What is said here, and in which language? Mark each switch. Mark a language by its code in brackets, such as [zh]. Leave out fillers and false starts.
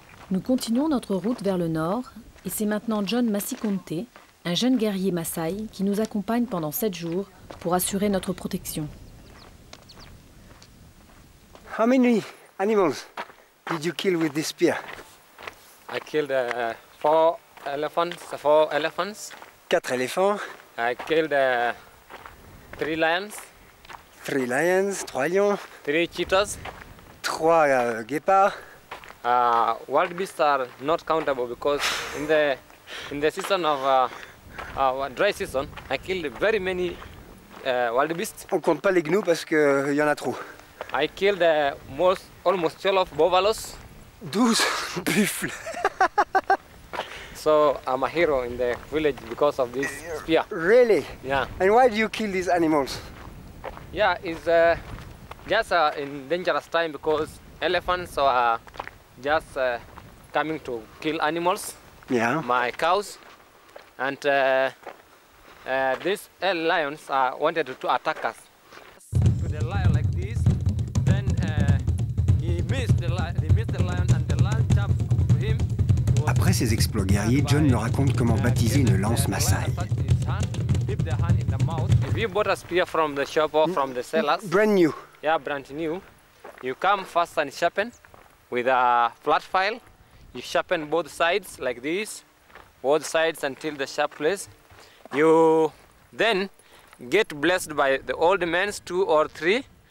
[fr] Nous continuons notre route vers le nord et c'est maintenant John Masikonte, un jeune guerrier Maasai, qui nous accompagne pendant 7 jours pour assurer notre protection. [en] How many animals did you kill with this spear? I killed 4 elephants. 4 elephants. [fr] 4 éléphants. [en] I killed 3 lions. [fr] 3 lions, 3 lions. [en] 3 cheetahs. [fr] 3 guépards. [en] Wild beasts are not countable because in the season of dry season, I killed very many wild beasts. [fr] On compte pas les gnous parce qu'il y en a trop. [en] I killed almost 12 buffaloes. [fr] 12 buffles. [en] So I'm a hero in the village because of this spear. Really? Yeah. And why do you kill these animals? Yeah, it's just in dangerous time because elephants are just coming to kill animals. Yeah. My cows, and these lions wanted to attack us. To the lion like this, then he missed the lion, and the lion jumped to him. [fr] Après ces exploits guerriers, John me raconte comment baptiser une lance Maasai. [en] If you bought a spear from the shop or from the sellers, Brand new. yeah, brand new, you come first and sharpen with a flat file. You sharpen both sides like this, both sides until the sharp place. You then get blessed by the old men, 2 or 3.